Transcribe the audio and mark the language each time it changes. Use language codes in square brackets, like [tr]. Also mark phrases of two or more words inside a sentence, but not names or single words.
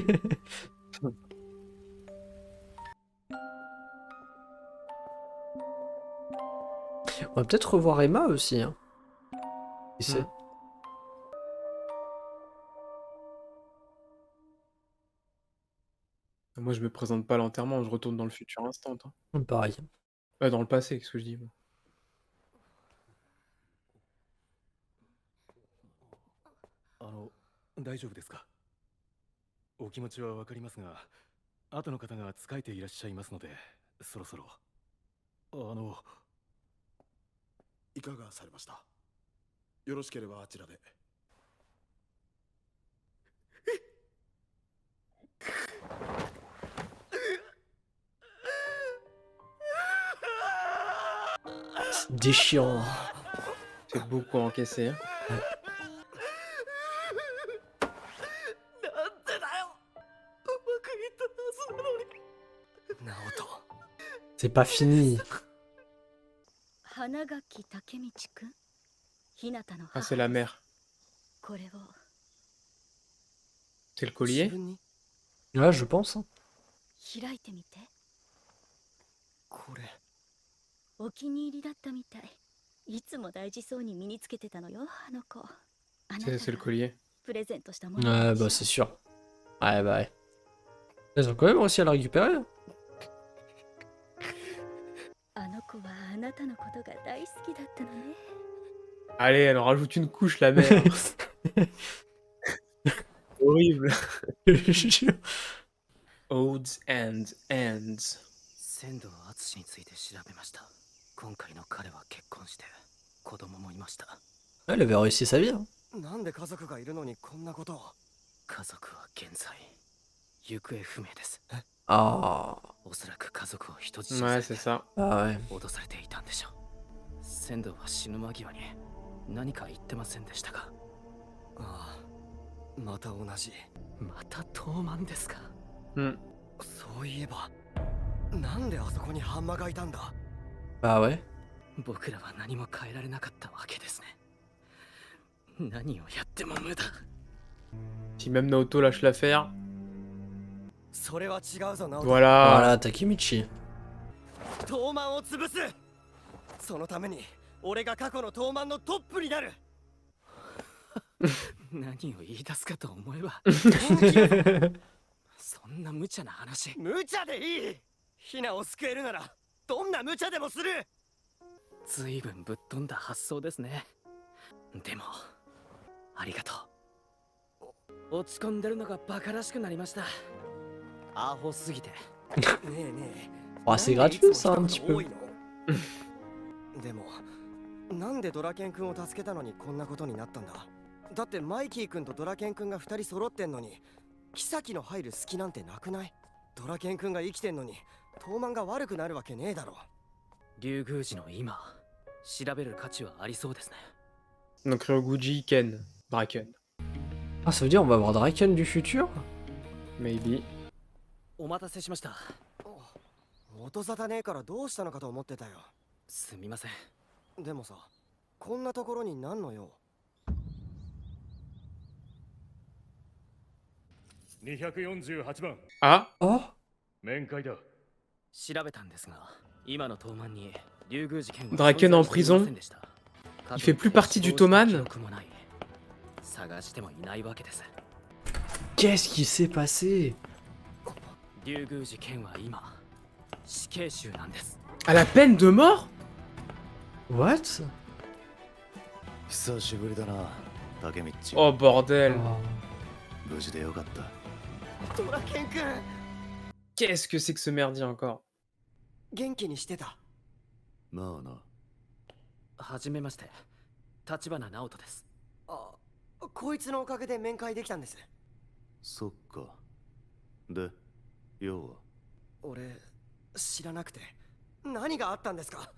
[fr] On va peut-être revoir Emma aussi, hein. Qui sait? Moi, je me présente pas à l'enterrement, je retourne dans le futur instant. Pareil. Dans le passé, qu'est-ce que je dis moi. [ja] 大丈夫ですか。お気持ちはわかりますが、後の方が疲れていらっしゃいますので、そろそろ。いかがされました。よろしければあちらで。 [fr] Déchirant. C'est beaucoup encaissé. Hein. C'est pas fini. Ah, c'est la mère. C'est le collier? Ouais, je pense. Hein. [ja] お気に入りだったみたい。いつも大事そうに身につけてたのよ、あの子。 [fr] C'est le collier. [ja] プレゼントしたもの。 [fr] Ouais, bah c'est sûr. Ouais, bah ouais. Ils ont quand même réussi à la récupérer. [ja] あの子はあなたのことが大好きだったのね。 [fr] Allez, elle en rajoute une couche, la mère. Horrible. [en] Odds and ends. [ja] 仙道敦について調べました。今回の彼は結婚して子供もいました。 [fr] Elle avait réussi sa vie. Hein. [ja] なんで家族がいるのにこんなことを。家族は現在行方不明です。 [fr] Ah. [ja] おそらく家族を人質に [fr] Ouais, さ c'est ça. Ah ouais. [ja] 脅されていたんでしょう。仙道は死ぬ間際に何か言ってませんでしたか。ああ、また同じ。また東満ですか。そういえば、なんであそこにハンマがいたんだ。 [fr] Bah ouais. [ja] 僕らは何も変えられなかったわけですね。何をやっても無駄。 [fr] Si même Naoto lâche l'affaire. [ja] それは違うぞ、ナオト。 [fr] Voilà, Voilà. Takemichi. [ja] 東満を潰す。そのために俺が過去の東満のトップになる。何を言い出すかと思えばそんな無茶な話。無茶でいい。ヒナを救えるならどんな無茶でもする。ずいぶんぶっ飛んだ発想ですね。でもありがとう。落ち込んでるのがバカらしくなりました。アホすぎて。ねえねえ。 [fr] Oh, c'est gratuit ça un petit peu. [ja] でもなんでドラケン君を助けたのにこんなことになったんだ。だってマイキー君とドラケン君が2人揃ってんのに妃の入る隙なんてなくない。ドラケン君が生きてんのに東満が悪くなるわけねえだろ。竜宮寺の今調べる価値はありそうですね。 [fr] Donc Ryoguji, Ken, Draken. Ah, ça veut dire on va avoir Draken du futur? Maybe. [ja] お待たせしました。音沙汰ねえからどうしたのかと思ってたよ。すみません。でもさ、こんなところに何の用。248番。 [fr] Ah, Oh. [ja] 面会だ。調べたんですが、今の東満に竜宮寺剣は [fr] Draken en prison. Il fait plus partie du Toman. Qu'est-ce qui s'est passé? À la peine de mort? What? [ja] 久しぶりだな、タケミッチ。 [fr] Oh bordel. [ja] 無事でよかった。ドラケン君 [fr] Qu'est-ce que c'est que ce merdier encore? [ja] 元気にしてた。まあな。はじめまして、立花直人です。あ、こいつのおかげで面会できたんです。そっか。で、要は。俺、知らなくて。何があったんですか？